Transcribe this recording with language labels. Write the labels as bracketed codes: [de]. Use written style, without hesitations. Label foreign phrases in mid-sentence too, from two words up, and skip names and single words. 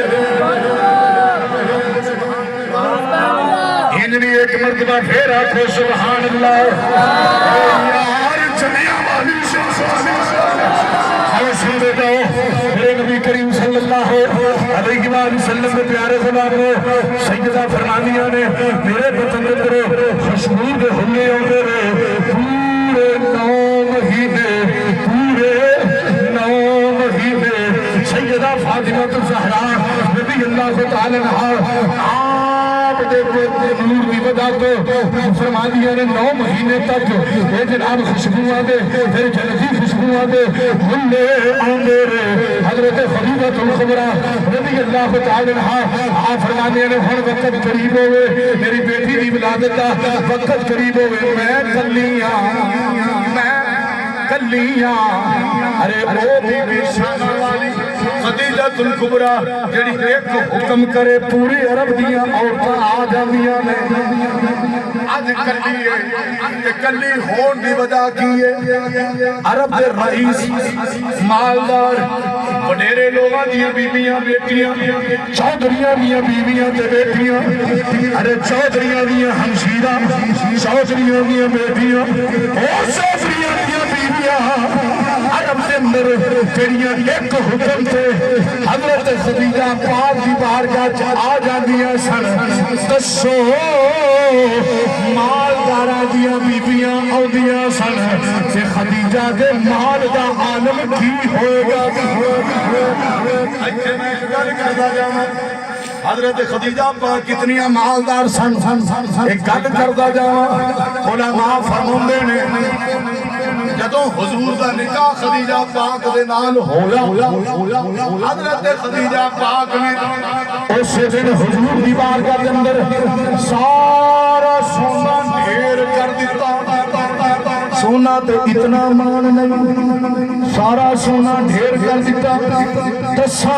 [pa] انجنی ایک مرتبہ پھر آکھو سبحان اللہ یار جنیا والی سن جاؤ میرے نبی کریم [ar] صلی اللہ علیہ وسلم [pa] کے پیارے زبان میں سیدہ فرمانیاں نے میرے بطن اندر خوشبو دے ہلے ہوندے رہے پورے 9 مہینے سیدہ فاطمہ الزہرا [ar] رضی اللہ تعالی عنہا [pa] آپ دے نور دی وجہ تو فرمانیاں نے 9 مہینے تک اے جناب خوشبوئاں دے پھر جنتی خوشبوئاں دے ہلے آندے رہے حضرت خدیجہ الکبریٰ [ar] رضی اللہ تعالی عنہا [pa] آپ فرمانیاں نے ہن وقت قریب ہوئے میری بیٹی دی ولادت دا وقت قریب ہوئے میں کلیاں ارے او بی بی شانہ والی خدیجہ الکبریٰ جڑی ایک حکم کرے پوری عرب دیاں عورتاں آ جاندیاں نے آج کلی ہے کلی ہون دی وجہ کی ہے عرب دے رئیس مالدار وڈیرے لوگاں دیاں بیویاں بیٹیاں چودھریاں دیاں بیویاں تے بیٹیاں ارے چودھریاں دیاں ہمشیرہ چودھریاں دیاں بیٹیاں اور چودھریاں دیاں بیویاں عرب دے اندر جڑیاں ایک حکم تے حضرت خدیجہ پاک دی بارگاہ آ جاندیاں سن دسو مالداراں دیاں بیویاں آؤندیاں سن تے خدیجہ دے مال دا عالم کی ہوئے گا اچھے میں گل کردا جاواں حضرت خدیجہ پاک کتنیاں مالدار سن ایک گل کردا جاواں علماء فرماندے نے جدوں حضور دا نکاح خدیجہ پاک دے نال ہویا حضرت خدیجہ پاک نے اس دن حضور دی بارگاہ دے اندر سارا سونا ڈھیر کر دیتا سونا تے اتنا مان نہیں سارا سونا ڈھیر کر دیتا دساں